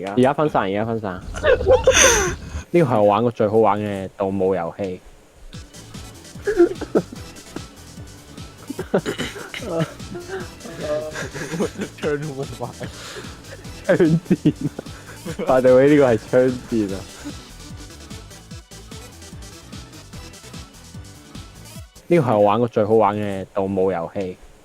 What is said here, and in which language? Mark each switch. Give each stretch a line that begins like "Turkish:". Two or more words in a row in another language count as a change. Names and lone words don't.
Cantonese: 而家分散，而家分散。呢個係我玩過最好玩嘅盜墓遊戲。槍都冇買。槍戰啊！
English: by the way，
Cantonese: 呢個係槍戰啊！呢個係我玩過最好玩嘅盜墓遊戲。